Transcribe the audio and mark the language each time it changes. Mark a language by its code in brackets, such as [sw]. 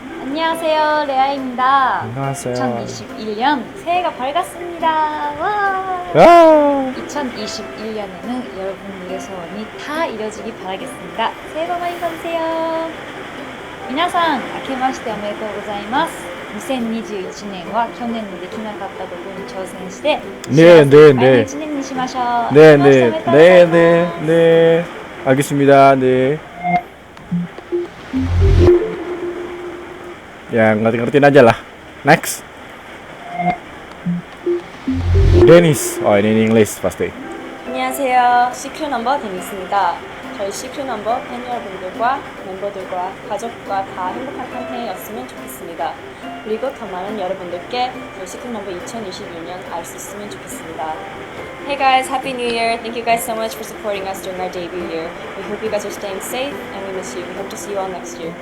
[ko] 안녕하세요, 레아입니다. 안녕하세요. 2021년 새해가 밝았습니다. 와! 아! 2021년에는 여러분들의 소원이 다 이뤄지기 바라겠습니다. 새해 복 많이 받으세요. [ja] 皆さん、明けましておめでとうございます。2021年は去年にできなかったことに挑戦して、幸せいっぱいの1年にしましょう。 [ko] 네. [ja] 明けましておめでとうございます。 [ko] 네. 알겠습니다. 네. [id] Ya ngerti-ngertiin aja lah. [en] Next. [id] Dennis. Oh ini English pasti. [ko] 안녕하세요. 시크릿 넘버 데니스입니다. 저희 시크릿 넘버 팬 여러분들과 멤버들과 가족과 다 행복한 한 해였으면 좋겠습니다. 그리고 더 많은 여러분들께 저희 시크릿 넘버 2022년 알 수 있으면 좋겠습니다. [en] Hey guys, Happy New Year! Thank you guys so much for supporting us during our debut here. We hope you guys are staying safe and we miss you. We hope to see you all next year.